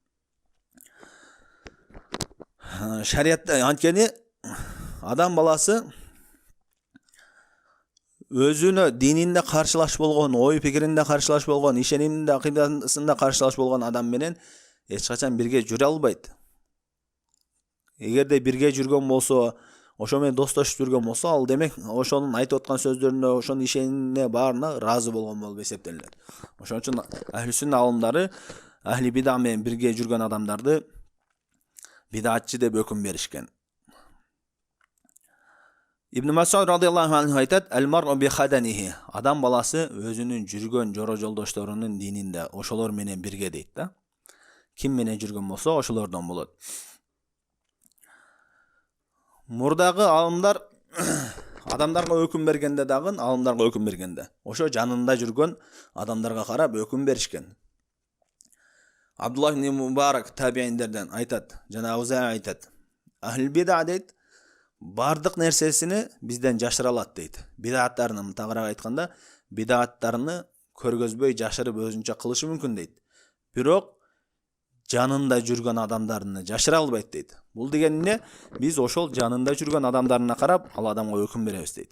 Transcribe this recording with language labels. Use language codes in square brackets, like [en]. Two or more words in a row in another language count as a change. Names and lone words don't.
[ky] Шариятта анткени адам баласы өзүнө дининде каршылаш болгон, ой пикиринде каршылаш болгон, ишениминде, акыйдасында каршылаш болгон адам менен эч качан бирге жүрө албайт. Эгерде бирге жүргөн болсо, ошо менен достошуп жүргөн болсо, ал демек ошонун айтып аткан сөздөрүнө, ошонун ишенимине баарына ыраазы болгон болуп эсептелет. Ошон үчүн [ar] أهل السنة [ky] алымдары [ar] أهل البدعة [ky] менен бирге жүргөн адамдарды бидатчы деп өкүм беришкен. Ибн Мас'уд [ar] رضي الله عنه [ky] айтат, [ar] «المرء بخدنه». [ky] Адам баласы өзүнүн жүргөн жора жолдошторунун дининде, ошолор менен бирге дейт да. Ким менен жүргөн болсо, ошолордон болот. Мурдагы алымдар адамдарга өкүм бергенде дагы, алымдарга өкүм бергенде, ошо жанында жүргөн адамдарга карап өкүм беришкен. Абдуллах ибн Мубарак табииндерден айтат, жана Ауза айтат, [ar] أهل البدعة [ky] дейт, бардык нерсесини бизден жашыра алат дейт. Бидаттарынын, тагыраак айтканда, бидаттарыны көргөзбөй жашырып өзүнчө кылышы мүмкүн дейт. Бирок жанында жүргөн адамдарыны жашыра албайт дейт. Бул деген эмне? Биз ошол жанында жүргөн адамдарына карап, ал адамга өкүм беребиз дейт.